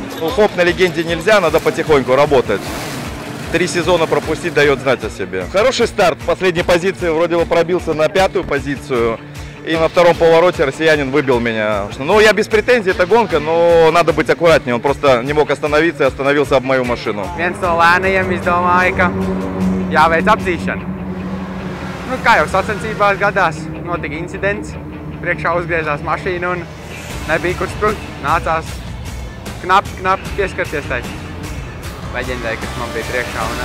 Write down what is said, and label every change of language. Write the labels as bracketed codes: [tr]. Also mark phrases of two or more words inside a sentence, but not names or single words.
[ru] Ну, хоп, на легенде нельзя, надо потихоньку работать. 3 сезона пропустить дает знать о себе. Хороший старт. В последней позиции вроде бы пробился на 5-ю позицию. И на втором повороте россиянин выбил меня. Ну, я без претензий, это гонка, но надо быть аккуратнее. Он просто не мог остановиться и остановился об мою машину. [lv] Viens no lēnajiem izdomāja, ka jāveic apdzīšana. Nu, kā jau sacensībās gadās, notika incidents. Priekšā uzgriezās mašīna un nebija kur sprukt. Nācās knapi pieskarties tai leģendai, kas man bija priekšā.